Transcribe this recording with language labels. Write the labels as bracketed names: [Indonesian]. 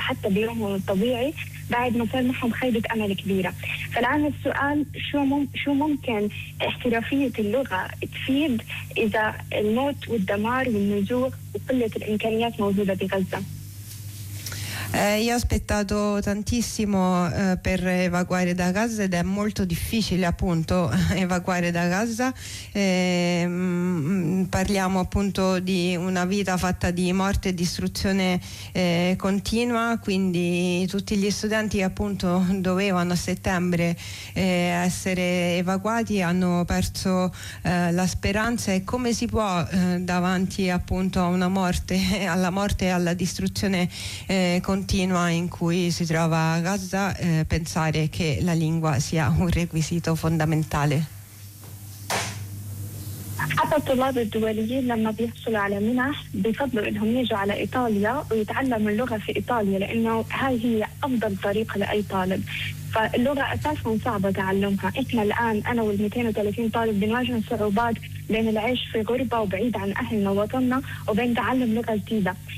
[Arabic] حتى بيومه الطبيعي بعد ما صار معهم خيبة أمل كبيرة. فالآن السؤال شو ممكن احترافية اللغة تفيد إذا الموت والدمار والنزوع وقلة الإمكانيات موجودة في غزة؟ [Italian] Io ho aspettato tantissimo per evacuare da Gaza ed è molto difficile appunto evacuare da Gaza. Parliamo appunto di una vita fatta di morte e distruzione continua, quindi tutti gli studenti che appunto dovevano a settembre essere evacuati hanno perso la speranza. E come si può davanti appunto a una morte, alla morte e alla distruzione continua in cui si trova Gaza, pensare che la lingua sia un requisito fondamentale? [Arabic] الطلاب الدوليين لما بيحصلوا على منح بفضلوا انهم يجوا على ايطاليا ويتعلموا اللغه في ايطاليا لانه هاي هي افضل طريقه لاي طالب. فاللغه اساسا صعبه تعلمها، احنا الان انا وال 230 طالب بنواجه صعوبات بين العيش في غربه وبعيد عن اهلنا ووطننا وبين تعلم لغه جديده.